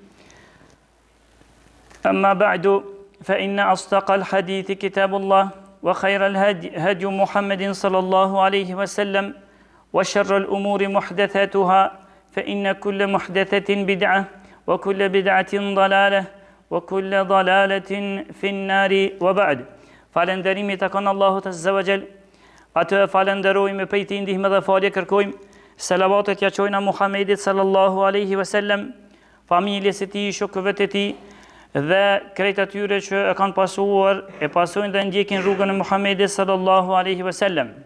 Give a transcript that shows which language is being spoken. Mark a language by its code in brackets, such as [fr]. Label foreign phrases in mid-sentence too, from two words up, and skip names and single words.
[ar] أما بعد فإن أصدق الحديث كتاب الله وخير الهدي هدي محمد صلى الله عليه وسلم وشر الأمور محدثاتها فإن كل محدثة بدعة وكل بدعة ضلالة وكل ضلالة في النار وبعد. [sq] Falënderimi takon Allahut [ar] عز وجل. [sq] Atë falenderojmë prej tij ndihmë dhe falje kërkojmë. Selavatet ja çojna Muhamedit [ar] صلى الله عليه وسلم, [sq] familjes së tij, shokëve të tij dhe krejt atyre që e kanë pasuar, e pasojnë dhe ndjekin rrugën e Muhamedit [ar] صلى الله عليه وسلم.